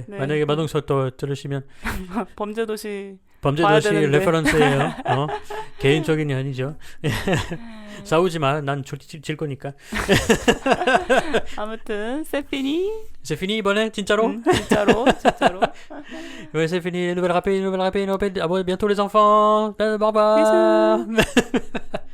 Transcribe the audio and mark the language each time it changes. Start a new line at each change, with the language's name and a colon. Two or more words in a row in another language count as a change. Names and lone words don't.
Korean: 네. 만약에 마동석 또 들으시면 범죄도시 레퍼런스예요. 개인적인 게 아니죠. 싸우지 마. 난 질 거니까. 아무튼
French: c'est fini
Korean: 이번에 진짜로? 진짜로.
French: Ouais, c'est fini. Nouvelle rapide. À bientôt les enfants.
English: Bye bye.